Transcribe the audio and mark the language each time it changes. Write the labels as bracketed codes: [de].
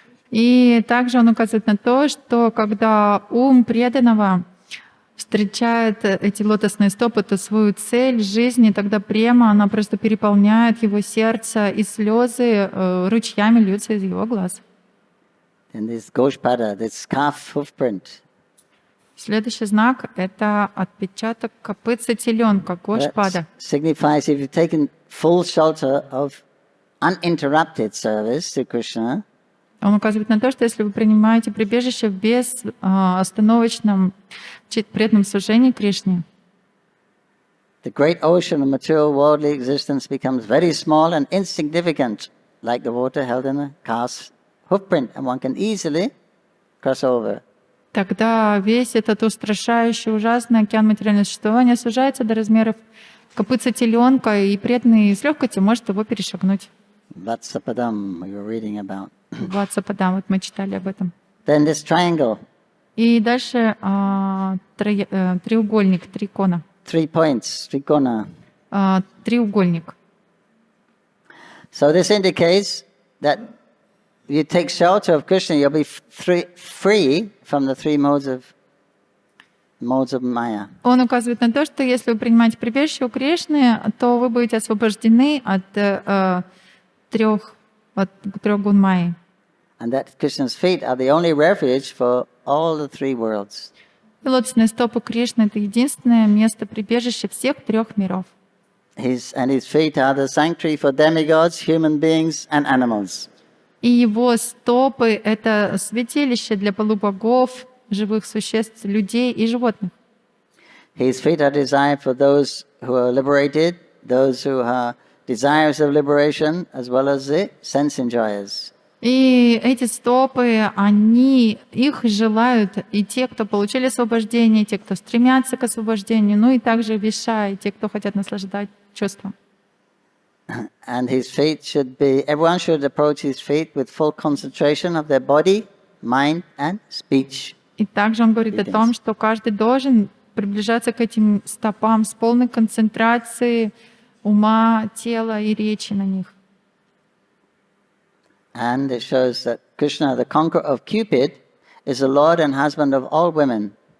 [ru] И также он указывает на то, что когда ум преданного встречает эти лотосные стопы, то свою цель жизни, тогда према, она просто переполняет его сердце, и слезы ручьями льются из его глаз. [en] And this Goshpada, this calf hoofprint. [ru] Следующий знак — это отпечаток копытца теленка, Гошпада. [en] Signifies if you've taken full shelter of uninterrupted service to Krishna. [ru] Он указывает на то, что если вы принимаете прибежище в безостановочном преданном служении Кришне, [en] the great ocean of material worldly existence becomes very small and insignificant, like the water held in a calf's hoofprint, and one can easily cross over. [ru] Тогда весь этот устрашающий, ужасный океан материального существования сужается до размеров копытца теленка, и преданный с легкостью может его перешагнуть. [en] Vatsapadam we were reading about. [ru] Ватсападам, вот мы читали об этом. [en] Then this triangle. [ru] И дальше треугольник, трикона. [en] 3 points, trikona. [ru] Треугольник. [en] So this indicates that you take shelter of Krishna, you'll be free from the three modes of modes of Maya. [ru] Он указывает на то, что если вы принимаете прибежище у Кришны, то вы будете освобождены от трех гун Майи. [en] And that Krishna's feet are the only refuge for all the three worlds. [ru] И лотосные стопы Кришны — это единственное место прибежища всех трех миров. [en] His feet are the sanctuary for demigods, human beings, and animals. [ru] И его стопы — это святилище для полубогов, живых существ, людей и животных. [en] His feet are desired for those who are liberated, those who are desirous of liberation, as well as the sense enjoyers. [ru] И эти стопы, их желают и те, кто получили освобождение, и те, кто стремятся к освобождению, ну и также виша, и те, кто хотят наслаждать чувством. [en] And his feet everyone should approach his feet with full concentration of their body, mind and speech. [ru] И также он говорит о том, что каждый должен приближаться к этим стопам с полной концентрацией ума, тела и речи на них. [en] And it shows that Krishna, the conqueror of Cupid, is the Lord and husband of all women.